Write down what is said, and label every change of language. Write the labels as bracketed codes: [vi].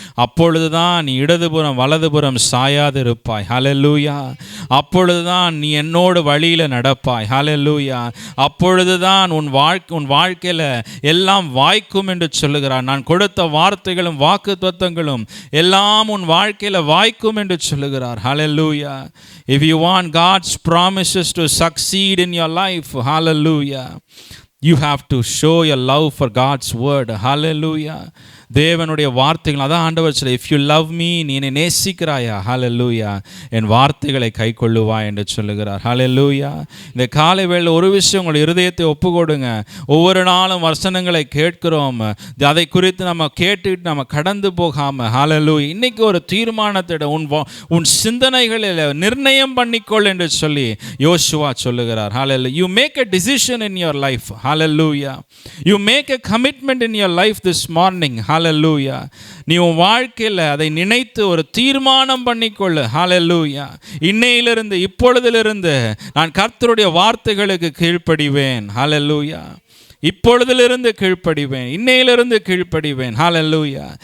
[ta] அப்பொழுதுதான் நீ இடதுபுறம் வலதுபுறம் சாயாது இருப்பாய். ஹல்லேலூயா. அப்பொழுதுதான் நீ என்னோடு வழியில் நடப்பாய். ஹல்லேலூயா. அப்பொழுதுதான் உன் வாழ்க்கையில் எல்லாம் வாய்க்கும் என்று சொல்லுகிறார். நான் கொடுத்த வார்த்தைகளும் வாக்கு தத்தங்களும் எல்லாம் உன் வாழ்க்கையில் வாய்க்கும் என்று சொல்லுகிறார். ஹல்லேலூயா. [en] If you want God's promises to succeed in your life, hallelujah, you have to show your love for God's word. Hallelujah. [ta] தேவனுடைய வார்த்தைகள், அதான் ஆண்டவர் சொல்ல, [en] if you love me, [ta] நீ என்னை நேசிக்கிறாயா, ஹல்லேலூயா, என் வார்த்தைகளை கை கொள்ளுவா என்று சொல்லுகிறார். ஹல்லேலூயா. இந்த காலை வேளையில் ஒரு விஷயம், உங்களுடைய இருதயத்தை ஒப்பு கொடுங்க. ஒவ்வொரு நாளும் வசனங்களை கேட்கிறோம், அதை குறித்து நம்ம கேட்டுக்கிட்டு நம்ம கடந்து போகாமல், ஹல்லேலூயா, இன்னைக்கு ஒரு தீர்மானத்திட உன் சிந்தனைகளில் நிர்ணயம் பண்ணிக்கொள் என்று சொல்லி யோசுவா சொல்லுகிறார். ஹல்லேலூயா. [en] You make a decision in your life. Hallelujah. You make a commitment in your life this morning. Hallelujah. [ta] நீ உன் வாழ்க்கையில் அதை நினைத்து ஒரு தீர்மானம் பண்ணிக்கொள்ளு. Hallelujah. இன்னையிலிருந்து இப்பொழுதிலிருந்து நான் கர்த்தருடைய வார்த்தைகளுக்கு கீழ்ப்படிவேன். Hallelujah. இப்பொழுதிலிருந்து கீழ்ப்படிவேன், இன்னையிலிருந்து கீழ்ப்படிவேன். ஹல்லேலூயா.